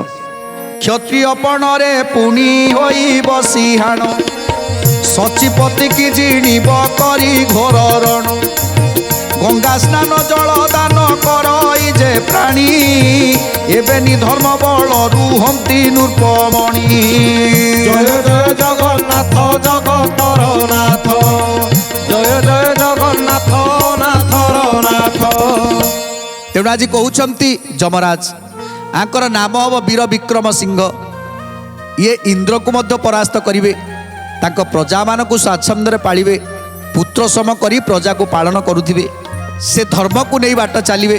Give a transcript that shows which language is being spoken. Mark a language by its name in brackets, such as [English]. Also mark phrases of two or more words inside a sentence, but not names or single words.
[Odia] କ୍ଷତ୍ରିୟ ପଣରେ ପୁଣି ହୋଇ ବସିହାଣ ସଚିପତି କି ଜିଣିବ କରି ଘୋର ରଣ ଗଙ୍ଗା ସ୍ନାନ ଜଳ ଦାନ କରଇ ଯେ ପ୍ରାଣୀ ଏବେନି ଧର୍ମ ବଳ ରୁହନ୍ତି ନୃପମଣି। ଜୟ ଜୟ ଜଗନ୍ନାଥ ଜଗତର ନାଥ ଜୟ ଜୟ ଜଗନ୍ନାଥ ନାଥର ନାଥ ତେଣୁ ଆଜି କହୁଛନ୍ତି ଯମରାଜ ଆଙ୍କର ନାମ ହବ ବୀର ବିକ୍ରମ ସିଂହ। ଇଏ ଇନ୍ଦ୍ରକୁ ମଧ୍ୟ ପରାସ୍ତ କରିବେ, ତାଙ୍କ ପ୍ରଜାମାନଙ୍କୁ ସ୍ୱାଚ୍ଛନ୍ଦ୍ୟରେ ପାଳିବେ, ପୁତ୍ର ସମ କରି ପ୍ରଜାକୁ ପାଳନ କରୁଥିବେ, ସେ ଧର୍ମକୁ ନେଇ ବାଟ ଚାଲିବେ।